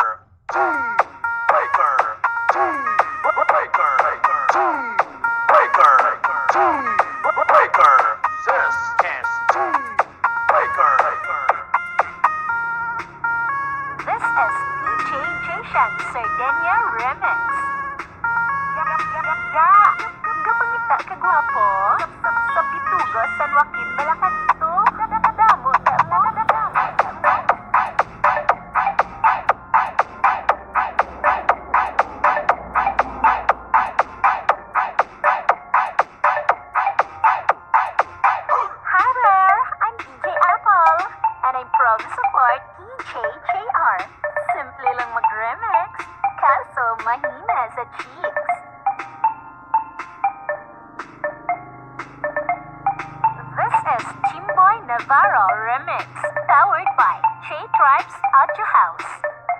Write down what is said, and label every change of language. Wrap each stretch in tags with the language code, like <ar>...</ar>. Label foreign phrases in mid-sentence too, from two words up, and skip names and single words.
<en>Team Breaker. Team Breaker. Team Breaker. Team Breaker. This is Team Breaker. This is DJ Jason Sardeña Remix.</en> <hil>Kapangita ka gwapo sa Bitugo, San Joaquin, Balacan ito. Damo, damo.</hil> <en>Hi there, I'm DJ Apple, and I'm proud to support DJ JR.</en> <tl>Simple lang mag-remix, kaso mahina sa cheeks.</tl> <en>This is Jimboy Navarro Remix, powered by tripz Audio House.</en>